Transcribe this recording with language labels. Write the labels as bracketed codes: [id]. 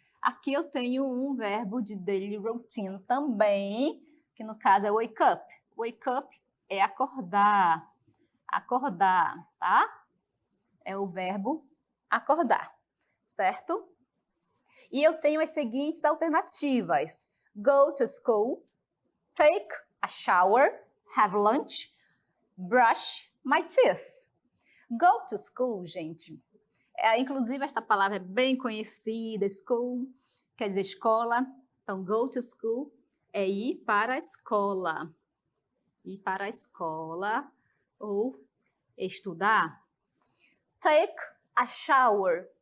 [pt] Aqui eu tenho um verbo de daily routine também, que no caso é wake up. Wake up é acordar. Acordar, tá? É o verbo acordar, certo? E eu tenho as seguintes alternativas. [en] Go to school, take a shower, have lunch, brush my teeth. Go to school, [pt] gente. Inclusive, esta palavra é bem conhecida. School quer dizer escola. Então, [en] go to school [pt] é ir para a escola. Ir para a escola. ou estudar. [en] Take a shower.